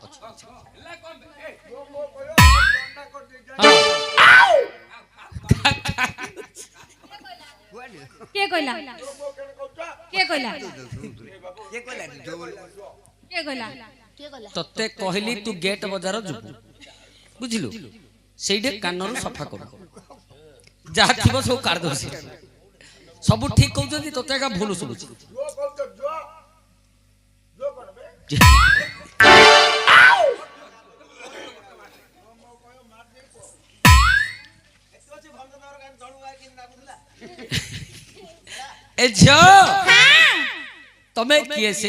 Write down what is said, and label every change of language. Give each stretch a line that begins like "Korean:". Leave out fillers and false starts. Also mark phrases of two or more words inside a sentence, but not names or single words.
Bangla: কে কইলা কে কইলা কে কইলা
Odia: ତତେ କହିଲି ତୁ ଗେଟ୍ ବଜାର ଯିବୁ ବୁଝିଲୁ ସେଇଠି କାନରୁ ସଫା କରୁ ଯାହା ଥିବ ସବୁ କାଢି ଦଉଛି ସବୁ ଠିକ କହୁଛନ୍ତି ତତେ ଏକା ଭୁଲ ଶୁଭୁଛି ଏ ଝିଅ ତମେ କିଏ ସେ